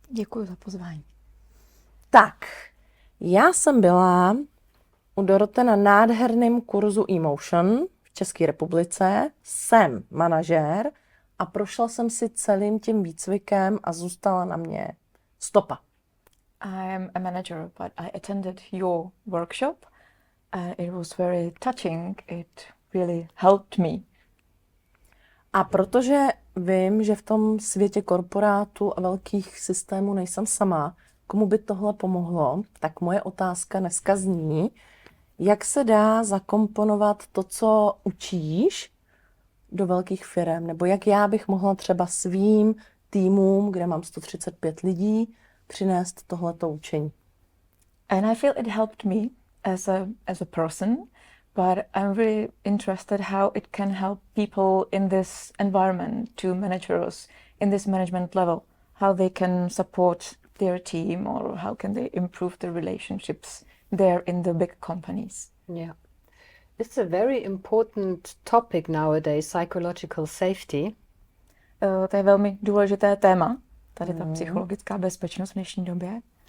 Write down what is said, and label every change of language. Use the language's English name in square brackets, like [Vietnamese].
[Czech] Děkuji za pozvání. Tak, já jsem byla u Dorothe na nádherném kurzu Emotion v České republice. Jsem manažér a prošla jsem si celým tím výcvikem a zůstala na mě stopa. [English] I am a manager, but I attended your workshop. It was very touching. It really helped me. [Czech] A protože vím, že v tom světě korporátu a velkých systémů nejsem sama, komu by tohle pomohlo, tak moje otázka dneska zní, jak se dá zakomponovat to, co učíš, do velkých firem, nebo jak já bych mohla třeba svým týmům, kde mám 135 lidí, přinést tohleto učení. [English] And I feel it helped me as a person, but I'm really interested how it can help people in this environment, to managers in this management level, how they can support their team or how can they improve the relationships there in the big companies. Yeah. It's a very important topic nowadays, psychological safety. [Czech] To je velmi důležité téma, tady ta psychologická bezpečnost v dnešní době.